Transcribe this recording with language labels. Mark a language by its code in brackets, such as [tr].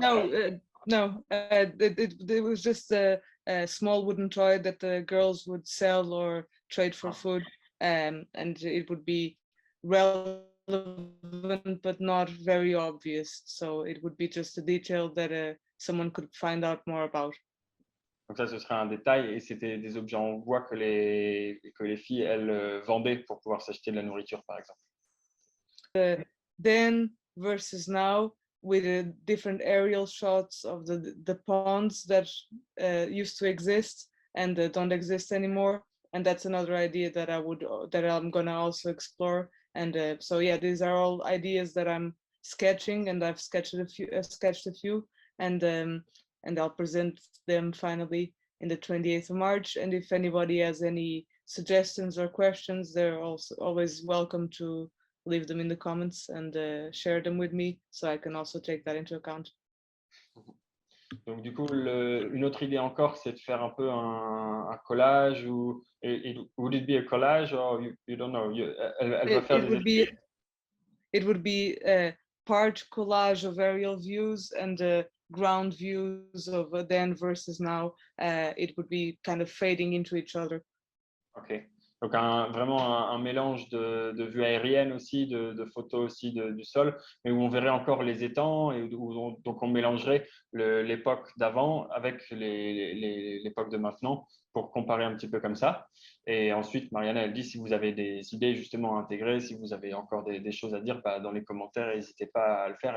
[en] No, it was just a small wooden toy that the girls would sell or trade for food, and it would be relevant but not very obvious. So it would be just a detail that someone could find out more about. [fr] Donc ça, ce serait un détail et c'était des objets en bois que les filles, elles, vendaient pour pouvoir s'acheter de la nourriture, par exemple. [en] Then versus now, with different aerial shots of the ponds that used to exist and don't exist anymore. And that's another idea that I'm gonna also explore. And so yeah, these are all ideas that I'm sketching, and I've sketched a few, and I'll present them finally in the 28th of March. And if anybody has any suggestions or questions, they're also always welcome to leave them in the comments and share them with me, so I can also take that into account. [fr] Donc, du coup, une autre idée encore, c'est de faire un peu un collage ou [en] would it be a collage or you don't know? [fr] Elle va faire [en] it would be part collage of aerial views and ground views of then versus now. It would be kind of fading into each other. Ok. [fr] Donc, vraiment un mélange de vues aériennes aussi, de photos aussi du sol, mais où on verrait encore les étangs et donc on mélangerait l'époque d'avant avec l'époque de maintenant pour comparer un petit peu comme ça. Et ensuite, Mariana, elle dit si vous avez des idées justement à intégrer, si vous avez encore des choses à dire, dans les commentaires, n'hésitez pas à le faire.